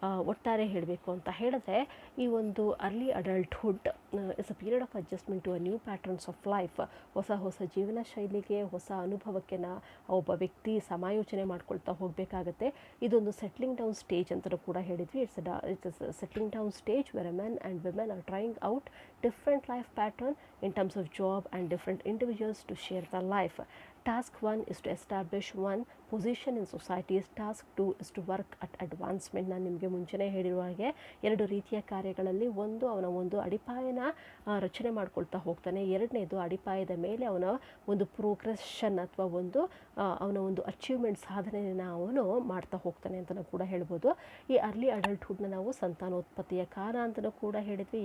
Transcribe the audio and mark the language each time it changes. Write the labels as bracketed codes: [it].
[kn] ಒಟ್ಟಾರೆ ಹೇಳಬೇಕು ಅಂತ ಹೇಳಿದ್ರೆ ಈ ಒಂದು [en] Early adulthood is a period of adjustment to a new patterns of life. [kn] ಹೊಸ ಜೀವನ ಶೈಲಿಗೆ, ಹೊಸ ಅನುಭವಕ್ಕೆ ಒಬ್ಬ ವ್ಯಕ್ತಿ ಸಮಾಯೋಚನೆ ಮಾಡ್ಕೊಳ್ತಾ ಹೋಗಬೇಕಾಗತ್ತೆ. ಇದೊಂದು ಸೆಟ್ಲಿಂಗ್ ಡೌನ್ ಸ್ಟೇಜ್ ಅಂತಲೂ ಕೂಡ ಹೇಳಿದ್ವಿ. [en] It's settling down stage where men and women are trying out different life pattern in terms of job and different individuals to share their life. Task 1 is to establish one position in society. Task 2 is to work at advancement. [kn] ನಾನು ನಿಮಗೆ ಮುಂಚೆನೇ ಹೇಳಿರುವ ಹಾಗೆ 2 ರೀತಿಯ ಕಾರ್ಯಗಳಲ್ಲಿ ಒಂದು ಅವನ ಒಂದು ಅಡಿಪಾಯನ ರಚನೆ ಮಾಡ್ಕೊಳ್ತಾ ಹೋಗ್ತಾನೆ. ಎರಡನೇದು ಅಡಿಪಾಯದ ಮೇಲೆ ಅವನ ಒಂದು ಪ್ರೋಗ್ರೆಷನ್ ಅಥವಾ ಅವನ ಒಂದು ಅಚೀವ್ಮೆಂಟ್ ಸಾಧನೆಯನ್ನು ಅವನು ಮಾಡ್ತಾ ಹೋಗ್ತಾನೆ ಅಂತಲೂ ಕೂಡ ಹೇಳ್ಬೋದು. ಈ ಅರ್ಲಿ ಅಡಲ್ಟ್ಹುಡ್ನ ನಾವು ಸಂತಾನೋತ್ಪತ್ತಿಯ ಕಾಲ ಅಂತಲೂ ಕೂಡ ಹೇಳಿದ್ವಿ.